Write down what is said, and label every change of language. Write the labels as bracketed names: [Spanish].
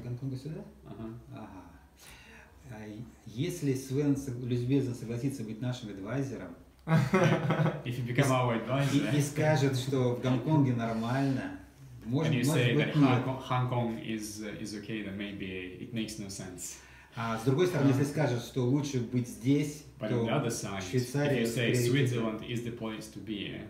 [Russian] Гонконга сюда? Ага. Если Свен любезно согласится быть нашим адвайзером, [English] If you become our advisor, [Russian] и скажет, что в Гонконге нормально, [English] and you say that Hong Kong is okay, then maybe it makes no sense. [Russian] А с другой стороны, если скажет, что лучше быть здесь, [English] but [Russian] то [English] on the other side, [Russian] Швейцария [English] if you say Switzerland is the place to be,